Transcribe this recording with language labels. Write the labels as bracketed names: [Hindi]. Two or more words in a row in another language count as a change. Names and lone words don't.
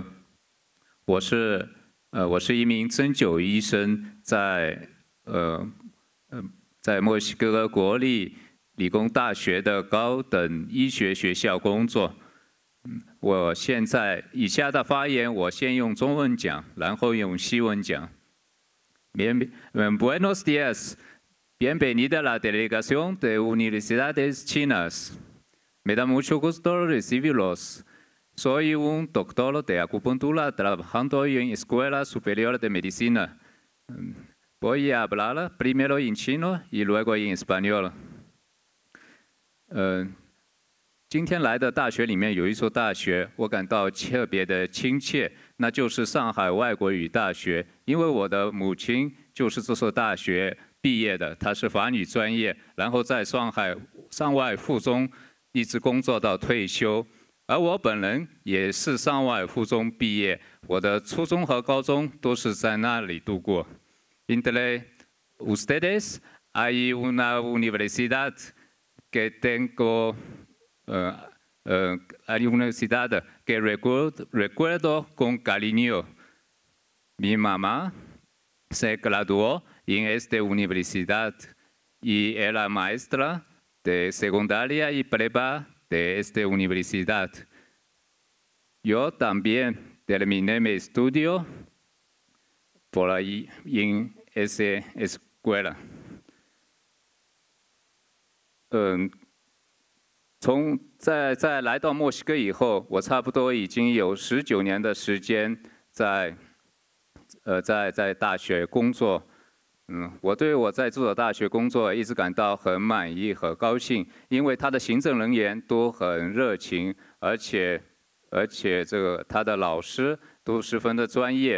[Chinese] 我是一名针灸医生，在墨西哥国立理工大学的高等医学学校工作。我现在以下的发言，我先用中文讲，然后用西文讲。 [Spanish] Buenos días. Bienvenida a la Delegación de Universidades Chinas. Me da mucho gusto recibirlos. Soy un doctor de acupuntura trabajando en Escuela Superior de Medicina. Voy a hablar primero en chino y luego en español. [Chinese] 今天来的大学里面有一所大学，我感到特别的亲切，那就是上海外国语大学。因为我的母亲就是这所大学毕业的，她是法语专业，然后在上海上外附中一直工作到退休。而我本人也是上外附中毕业，我的初中和高中都是在那里度过。 [Spanish] Entre ustedes hay una universidad que tengo hay una universidad que recuerdo con cariño. Mi mamá se graduó en esta universidad y era maestra de secundaria y prepa de esta universidad. Yo también terminé mi estudio por ahí en esa escuela. [Chinese] 在来到墨西哥以后，我差不多已经有19年的时间在大学工作。我对我在这所大学工作一直感到很满意和高兴，因为他的行政人员都很热情，而且他的老师都十分的专业。